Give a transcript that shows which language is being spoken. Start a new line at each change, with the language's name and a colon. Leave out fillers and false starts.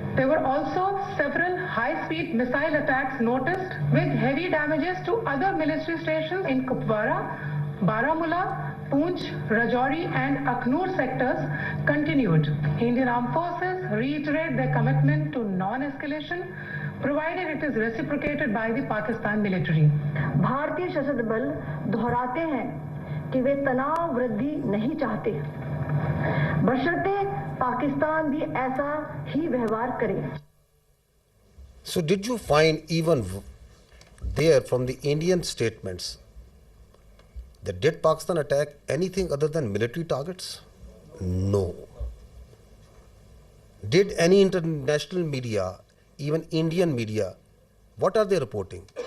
English: There were also several high-speed missile attacks noticed with heavy damages to other military stations in Kupwara, Baramulla, Poonch, Rajouri and Akhnur sectors continued. Indian Armed Forces reiterate their commitment to non-escalation, provided it is reciprocated by the Pakistan military.
Hindi: भारतीय सशस्त्र बल दोहराते हैं कि वे तनाव वृद्धि नहीं चाहते, बशर्ते पाकिस्तान भी ऐसा ही व्यवहार करे.
English: So did you find even there from the Indian statements that did Pakistan attack anything other than military targets? No. Did any international media, even Indian media, what are they reporting?